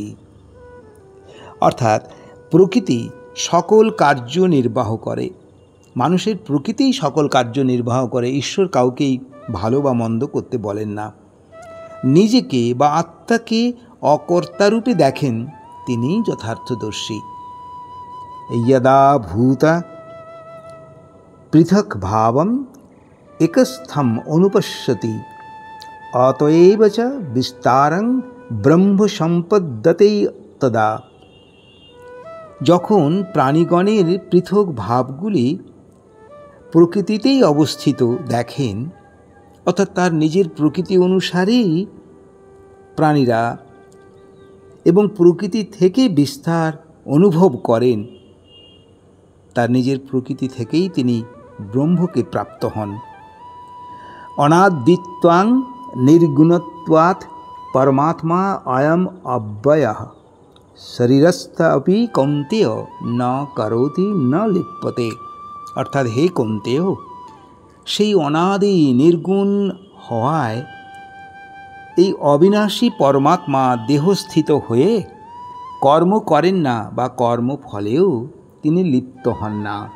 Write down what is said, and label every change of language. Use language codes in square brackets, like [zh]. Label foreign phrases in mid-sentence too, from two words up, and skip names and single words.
[bn] অর্থাৎ প্রকৃতি সকল কার্য নির্বাহ করে, মানুষের প্রকৃতিই সকল কার্য নির্বাহ করে। ঈশ্বর কাউকেই ভালো বা মন্দ করতে বলেন না। নিজেকে বা আত্মাকে অকর্তারূপে দেখেন, তিনি যথার্থদর্শী। [sa] यदा भूत पृथक भावम एकस्थम अनुपश्यति अतएव च विस्तारं ब्रह्म সম্পদ্যতে তদা। [bn] যখন প্রাণীগণের পৃথক ভাবগুলি প্রকৃতিতেই অবস্থিত দেখেন, অর্থাৎ তার নিজের প্রকৃতি অনুসারেই প্রাণীরা এবং প্রকৃতি থেকে বিস্তার অনুভব করেন, তার নিজের প্রকৃতি থেকেই তিনি ব্রহ্মকে প্রাপ্ত হন। [sa] অনাদিত্বাং নির্গুণত্বাৎ পরমাত্মা অয়ম অব্যয়ঃ শরীরস্থ অপি কৌন্তেয় ন করোতি ন লিপ্যতে। [bn] অর্থাৎ হে কৌন্তেয়, সেই অনাদি নির্গুণ হওয়ায় এই অবিনাশী পরমাত্মা দেহস্থিত হয়ে কর্ম করেন না বা কর্মফলেও তিনি লিপ্ত হন না।